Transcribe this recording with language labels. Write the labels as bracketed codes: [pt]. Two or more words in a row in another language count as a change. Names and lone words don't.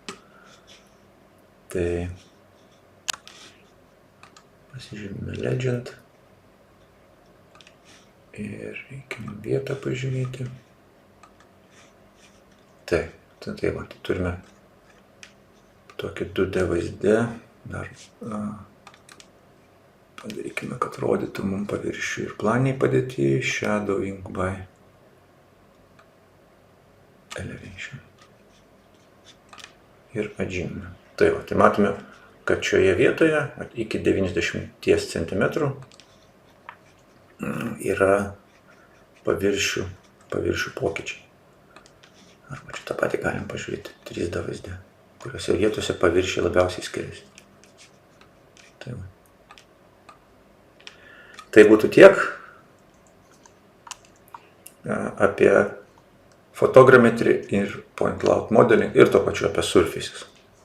[lt] Tai pasižymime legend ir reikime vietą pažymėti. Tai turime tokį 2D vaizdę, dar padarykime, kad rodytų mums paviršių ir planiai padėti, [en] shadowing by elevation. [lt] Ir atžymime. Tai matome, kad šioje vietoje iki 90 cm yra paviršių pokyčiai. Arba čia tą patį galim pažiūrėti 3D vaizde, kuriuose vietose paviršiai labiausiai skiriasi. Tai būtų tiek apie photogrammetry ir [en] point cloud modeling [lt] ir tuo pačiu apie surfaces.